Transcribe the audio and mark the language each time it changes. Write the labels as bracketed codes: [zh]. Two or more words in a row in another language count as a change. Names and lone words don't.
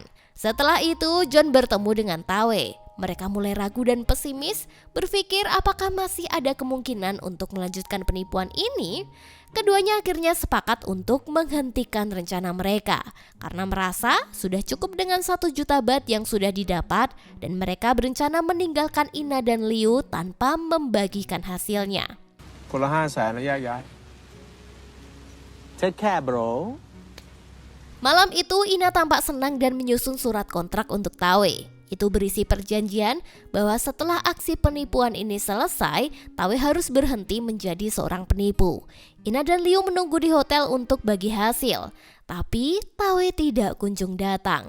[id] Setelah itu, John bertemu dengan Tawe. Mereka mulai ragu dan pesimis, berpikir apakah masih ada kemungkinan untuk melanjutkan penipuan ini. Keduanya akhirnya sepakat untuk menghentikan rencana mereka karena merasa sudah cukup dengan 1 juta baht yang sudah didapat dan mereka berencana meninggalkan Ina dan Liu tanpa membagikan hasilnya. [th] คนละ 500,000 แล้วแยกย้าย [en] Take care bro. [id] Malam itu Ina tampak senang dan menyusun surat kontrak untuk Tawe. Itu berisi perjanjian bahwa setelah aksi penipuan ini selesai, Tawe harus berhenti menjadi seorang penipu. Ina dan Liu menunggu di hotel untuk bagi hasil, tapi Tawe tidak kunjung datang.